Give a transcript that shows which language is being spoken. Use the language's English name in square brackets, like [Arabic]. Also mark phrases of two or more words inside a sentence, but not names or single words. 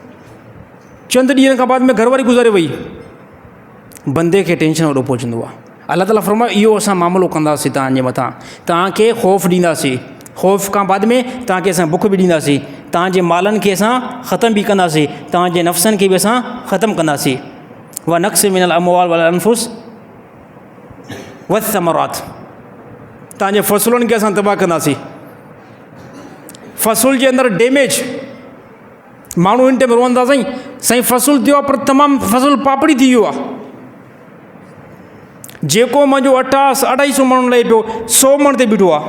[Sindhi] चंद ॾींहंनि खां बाद में घरवारी गुज़ारे वई, बंदे खे टेंशन वॾो पहुचंदो आहे। अल्लाह ताला फरमायो इहो असां मामिलो कंदासीं तव्हांजे मथां, तव्हांखे ख़ौफ़ ॾींदासीं, ख़ौफ़ खां बाद में तव्हांखे असां बुख बि ॾींदासीं, तव्हांजे मालनि खे असां ख़तमु बि कंदासीं, तव्हांजे नफ़्सनि खे बि असां ख़तमु कंदासीं। [Arabic] ونقص من الأموال والأنفس والثمرات, [Sindhi] तव्हांजे फ़सुलनि खे असां तबाह कंदासीं। फ़सुल जे अंदरि डैमेज, माण्हू इन टाइम रोअंदा साईं फ़सुलु थियो आहे पर तमामु फ़सुलु पापड़ी थी वियो आहे। जेको मुंहिंजो 250 मण लहे पियो 100 मण ते बीठो आहे।